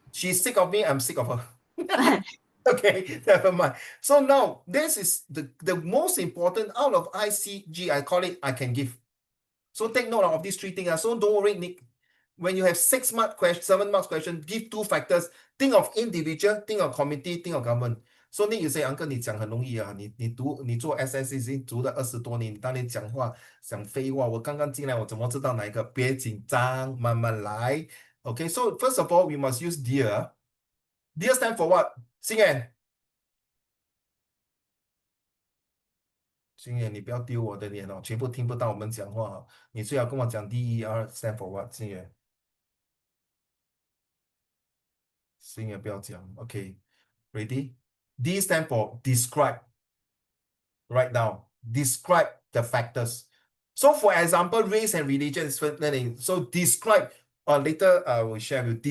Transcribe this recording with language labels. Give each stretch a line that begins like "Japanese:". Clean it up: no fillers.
English: She's sick of me, I'm sick of her. Okay, never mind. So now this is the most important out of ICG, I call it I can give. So take note of these 3 things. So don't worry, Nick. When you have 6 mark question, 7 marks question, give 2 factors. Think of individual, think of committee, think of government. So Nick, you say, Uncle,
Chinese: 你讲很容易啊，你做 SSC 读了20多年，你当你讲话讲废话，我刚刚进来，我怎么知道哪一个？别紧张，慢慢来。
English: Okay, so first of all, we must use dear. Dear stand for what?
Chinese: 心妍，心妍，你不要丢我的脸哦，全部听不到我们讲话哦。你最好跟我讲 DER
English: stand for what？
Chinese: 心妍，心妍不要讲。
English: Okay, ready? D stand for describe. Write down. Describe the factors. So for example, race and religion is learning. So describe, later I will share with you.